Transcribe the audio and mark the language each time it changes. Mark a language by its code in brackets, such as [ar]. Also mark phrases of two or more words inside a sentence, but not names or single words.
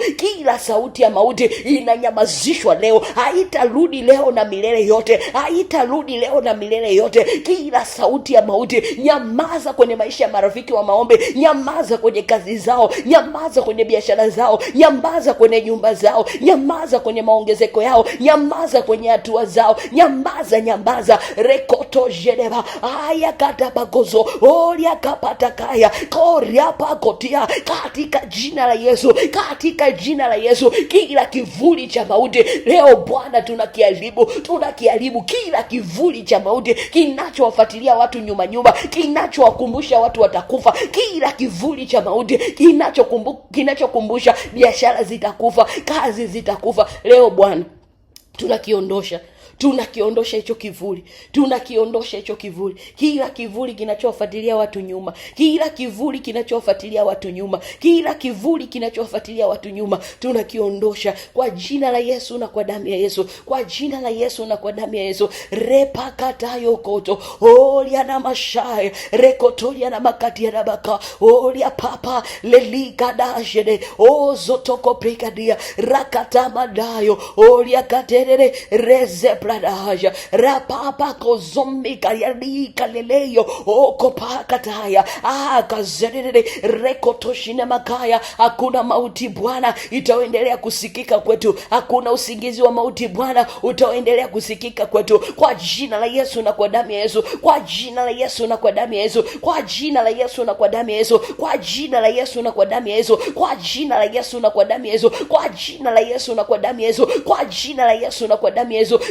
[sw] Kila sauti ya mauti inanyamazishwa leo, haitarudi leo na milele yote, haitarudi leo na milele yote. Kila sauti ya mauti, nyamaza kwenye maisha ya marafiki wa maombi, nyamaza kwenye kazi zao, nyamaza kwenye biashara zao, nyamaza kwenye nyumba zao, nyamaza kwenye maongezeko yao, nyamaza kwenye hatua zao, nyamaza. Rekoto jedeba aya katabagozo oria kapatakaya koria pakotia, katika jina la Yesu, katika jina la Yesu. Kila kivuli cha mauti leo Bwana tunakiharibu kila kivuli cha mauti kinachowafuatilia watu nyuma, kinachowakumbusha watu watakufa, kila kivuli cha mauti kinachokumbusha biashara zitakufa, kazi zitakufa, leo Bwana tunakiondosha hicho kivuli, kila kivuli kinachofuatilia watu nyuma, kila kivuli kinachofuatilia watu nyuma, tunakiondosha kwa jina la Yesu na kwa damu ya Yesu, kwa jina la Yesu na kwa damu ya Yesu. Repakatayo koto olia na mashaya rekotolia na makatia na baka olia papa lelika dashede ozotoko prikadia rakatamadayo olia katerere reze Pradaja rapapa kozombi kayali kaleleyo okopakataya kazerere rekotoshine makaya. Hakuna mauti Bwana itaendelea kusikika kwetu, hakuna usingizi wa mauti Bwana utaendelea kusikika kwetu, kwa jina la Yesu na kwa damu ya Yesu, kwa jina la Yesu na kwa damu ya Yesu, kwa jina la Yesu na kwa damu ya Yesu, kwa jina la Yesu na kwa damu ya Yesu, kwa jina la Yesu na kwa damu ya Yesu, kwa jina la Yesu na kwa damu ya Yesu, kwa jina la Yesu na kwa damu ya Yesu.